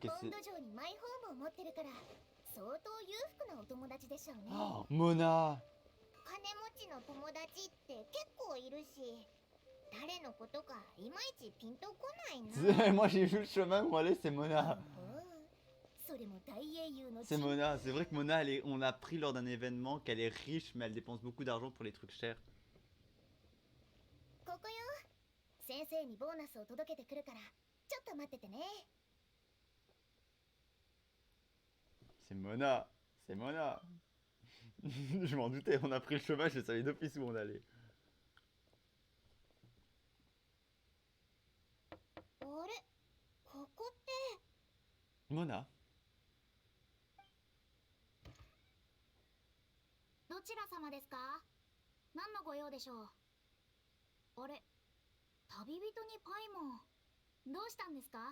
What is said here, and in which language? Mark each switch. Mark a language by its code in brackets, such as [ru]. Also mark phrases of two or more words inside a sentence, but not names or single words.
[ja] ボン [fr] c'est. [ja] ド城にマイホームを持ってるから相当裕福なお友達でしょうね。 [fr] Oh, Mona! [ja] う？金持ちの友達って結構いるし、誰のことかいまいちピンとこないな。 [fr] Moi, j'ai vu le chemin où aller, c'est Mona. [ja] それも大英雄の [fr] C'est Mona. C'est vrai que Mona, on a appris lors d'un événement qu'elle est riche, mais elle dépense beaucoup d'argent pour les trucs chers. [ja] ここよ。先生にボーナスを届けてくるからちょっと待っててね。 [fr] C'est Mona. C'est Mona. Je m'en doutais, on a pris le chemin, je savais d'office où on allait. [ja] あれ？ここって Mona? どちら様ですか？何のご用でしょう？あれ、旅人にパイモン。どうしたんですか？